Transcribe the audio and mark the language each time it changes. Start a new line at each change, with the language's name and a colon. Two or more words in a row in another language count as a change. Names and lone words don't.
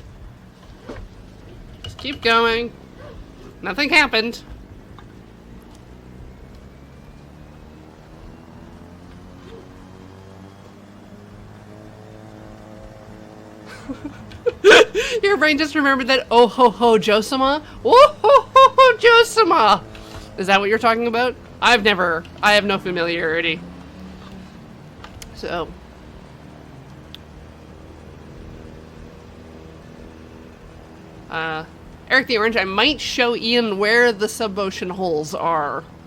English: Just keep going. Nothing happened. Your brain just remembered that oh ho ho Josama? Oh ho ho ho Josama! Is that what you're talking about? I have no familiarity. So. Eric the Orange, I might show Ian where the sub-ocean holes are.